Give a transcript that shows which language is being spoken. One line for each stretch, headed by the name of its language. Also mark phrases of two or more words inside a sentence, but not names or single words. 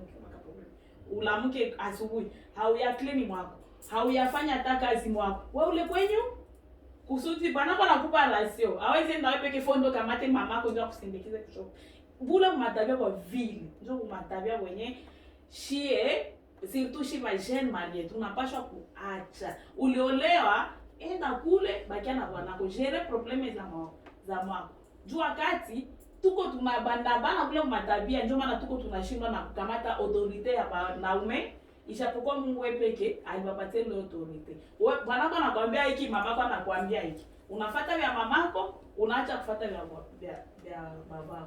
Swahili: Ulamuke asubuhi, hauya clean mwako. Hauyafanya hata kazi mwako. Wewe ule kwenyu kusudi bwanako anakupa rasio. Hawezi enda wewe peke fondo kamate mamako ndio kusindikiza kisho. Bula matabia kwa vile. Ndio matabia wenye shie surtout shi ma
French: jeune marié
Swahili: tunapashwa kuacha. Uliolewa enda kule bakia na bwanako
French: gérer problème
Swahili: za mwako. Juu wakati tuko tunabanda bana kule matabia ndio maana tuko tunashindwa na kukamata autorité ya wanaume. Ishapokuwa Mungu wewe peke aliwapatia ile authority. Wewe bwanako anakuambia hiki, mamako anakuambia hiki. Unafuata vya mamako, unaacha kufuata vya babako.